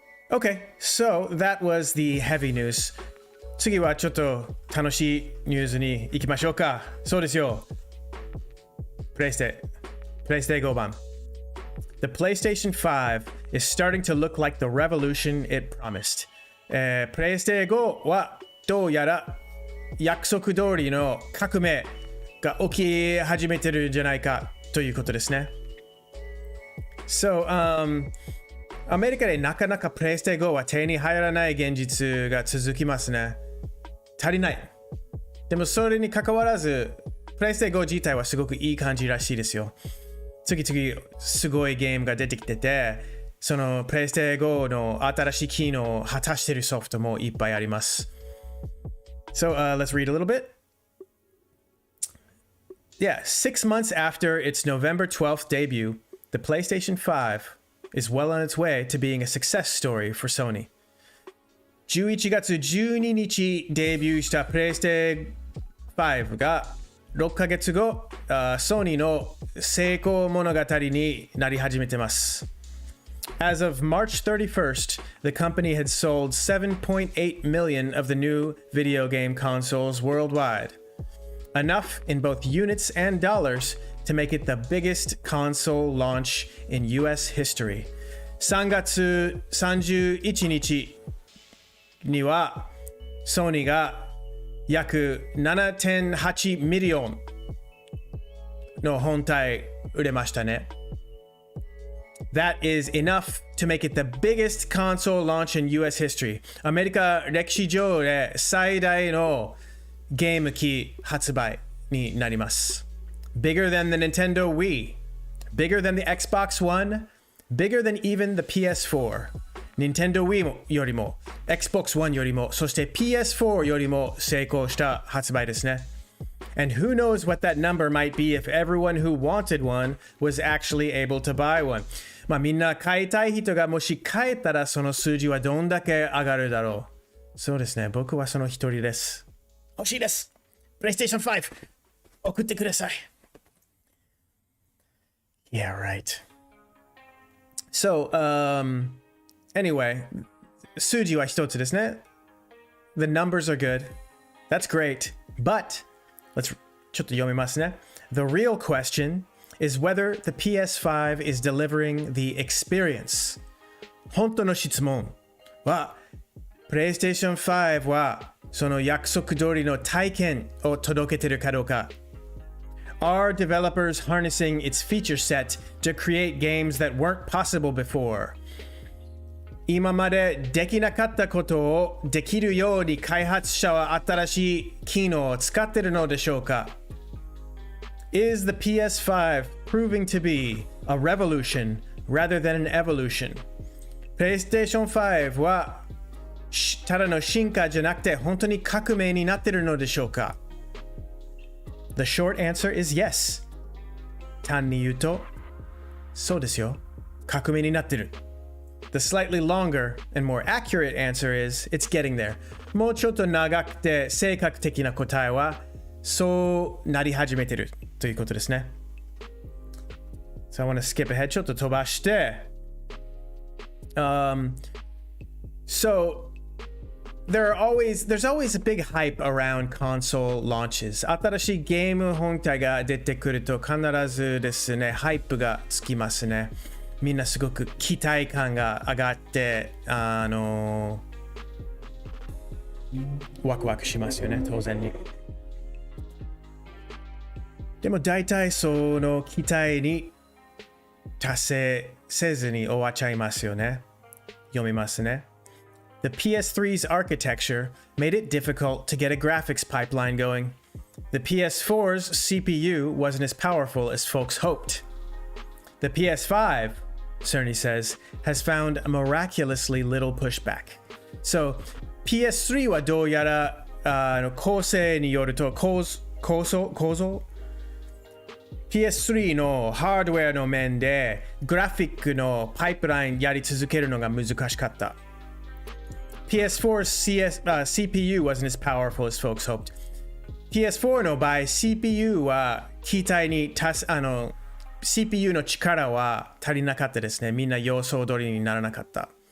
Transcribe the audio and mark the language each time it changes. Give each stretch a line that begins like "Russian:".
English: Okay, so that was the heavy news.
Japanese: 次はちょっと楽しいニュースに行きましょうか。そうですよ。プレイステ5版。
English: The PlayStation 5 is starting to look like the revolution it promised.
Japanese: プレイステ5はどうやら約束通りの革命が起き始めてるんじゃないかということですね。 So, アメリカでなかなかプレイステ5は手に入らない現実が続きますね。足りない。でもそれに関わらず、プレイステ5自体はすごくいい感じらしいですよ。次々すごいゲームが出てきてて、そのプレイステ5の新しい機能を果たしているソフトもいっぱいあります。
English: So, let's read a little bit. Yeah, 6 months after its November 12th debut, the PlayStation 5 is well on its way to being a success story for Sony.
Japanese: 11月12日デビューしたプレイステ5が6ヶ月後、ソニーの成功物語になり始めてます。
English: As of March 31st, the company had sold 7.8 million of the new video game consoles worldwide. Enough in both units and dollars to make it the biggest console launch in US history.
Japanese: 3月31日にはソニーが約 7.8 ミリオンの本体売れましたね。
English: That is enough to make it the biggest console launch in US history.
Japanese: アメリカ歴史上で最大のゲーム機発売になります。
English: Bigger than the Nintendo Wii, bigger than the Xbox One, bigger than even the PS4.
Japanese: Nintendo Wii よりも Xbox One よりもそして PS4 よりも成功した発売ですね。
English: And who knows what that number might be if everyone who wanted one was actually able to buy one.
Japanese: みんな買いたい人がもし買えたらその数字はどんだけ上がるだろう。そうですね。僕はその一人です。欲しいです。 PlayStation 5送ってください。
English: Yeah, right. So, anyway,
Japanese: 数字は一つですね。
English: The numbers are good. That's great.
Japanese: But,ちょっと読みますね。
English: The real question is whether the PS5 is delivering the experience.
Japanese: 本当の質問は、PlayStation 5はその約束通りの体験を届けてるかどうか。
English: Are developers harnessing its feature set to create games that weren't possible before?
Japanese: 今までできなかったことをできるように開発者は新しい機能を使っているのでしょうか？
English: Is the PS5 proving to be a revolution rather than an evolution?
Japanese: PlayStation 5はただの進化じゃなくて本当に革命になっているのでしょうか？
English: The short answer is yes.
Japanese: 単に言うと、そうですよ。革命になってる。
English: The slightly longer and more accurate answer is it's getting there.
Japanese: もうちょっと長くて正確的な答えは、そうなり始めてるということですね。
English: So I want to skip ahead.
Japanese: ちょっと飛ばして。
English: So there's always a big hype around console launches.
Japanese: 新しいゲーム本体が出てくると必ずですね、ハイプがつきますね。みんなすごく期待感が上がって、ワクワクしますよね、当然に。でも大体その期待に達成せずに終わっちゃいますよね。読みますね。
English: The PS3's architecture made it difficult to get a graphics pipeline going. The PS4's CPU wasn't as powerful as folks hoped. The PS5, Cerny says, has found miraculously little pushback.
Japanese: So, PS3 はどうやら構成によると構造PS3 のハードウェアの面でグラフィックのパイプラインやり続けるのが難しかった。
English: PS4's CPU wasn't as powerful as folks hoped.
Japanese: PS4 の場合 CPU は期待にCPU の力は足りなかったですね。みんな予想通りにならなかった。